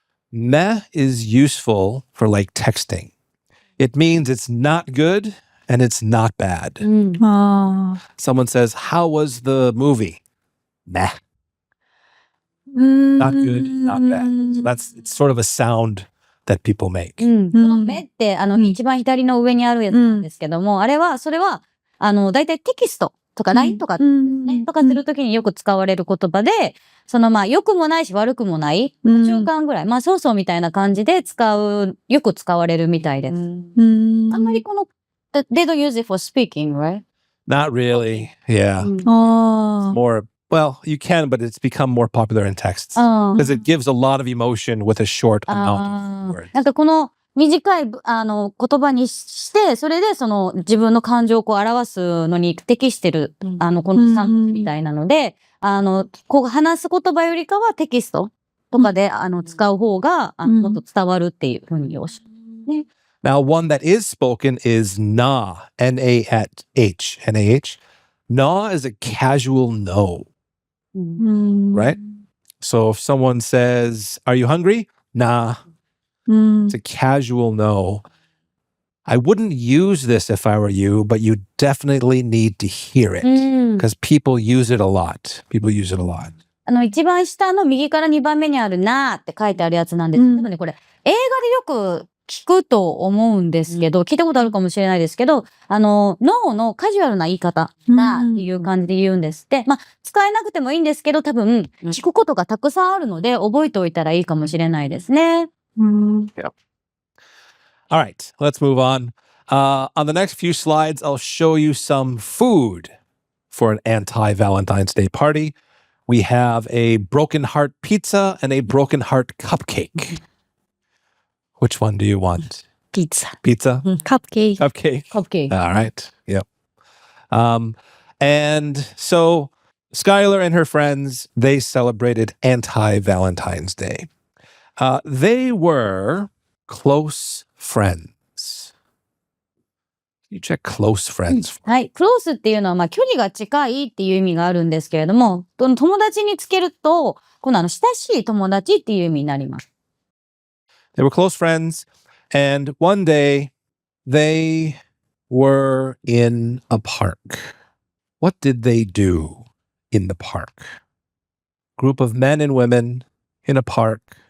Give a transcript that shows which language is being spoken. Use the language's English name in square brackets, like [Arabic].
[English] Meh is useful for like texting. It means it's not good and it's not bad. Someone says, how was the movie? Meh. Not good, not bad. So it's sort of a sound that people make. [Japanese] この目って、一番左の上にあるやつなんですけども、それは、だいたいテキストとか LINE とか、ね、とかするときによく使われる言葉で、良くもないし悪くもない、中間ぐらい、そうそうみたいな感じでよく使われるみたいです。あんまり [English] they don't use it for speaking, right? Not really. Yeah. More, well, you can, but it's become more popular in texts because it gives a lot of emotion with a short amount of words. [Japanese] なんかこの短い言葉にして、それで自分の感情を表すのに適してる、この産物みたいなので、話す言葉よりかはテキストとかで、使う方が、もっと伝わるっていうふうにおっしゃるね。 [English] Now, one that is spoken is nah, N-A-H, N-A-H. Nah is a casual no, right? So if someone says, are you hungry? Nah. It's a casual no. I wouldn't use this if I were you, but you definitely need to hear it because people use it a lot. People use it a lot. [Japanese] 一番下の右から2番目にあるなーって書いてあるやつなんですけどね、これ映画でよく聞くと思うんですけど、聞いたことあるかもしれないですけど、ノーのカジュアルな言い方なっていう感じで言うんですって。使えなくてもいいんですけど、多分聞くことがたくさんあるので覚えておいたらいいかもしれないですね。 [English] Yeah. All right, let's move on. On the next few slides, I'll show you some food for an anti-Valentine's Day party. We have a broken heart pizza and a broken heart cupcake. Which one do you want? Pizza. Pizza? Cupcake. Cupcake. Cupcake. All right. Yep. And so Skyler and her friends, they celebrated anti-Valentine's Day. They were close friends. You check close friends. [Japanese] はい。 close っていうのは、距離が近いっていう意味があるんですけれども、友達につけると、この親しい友達っていう意味になります。 [English] They were close friends, and one day they were in a park. What did they do in the park? Group of men and women in a park.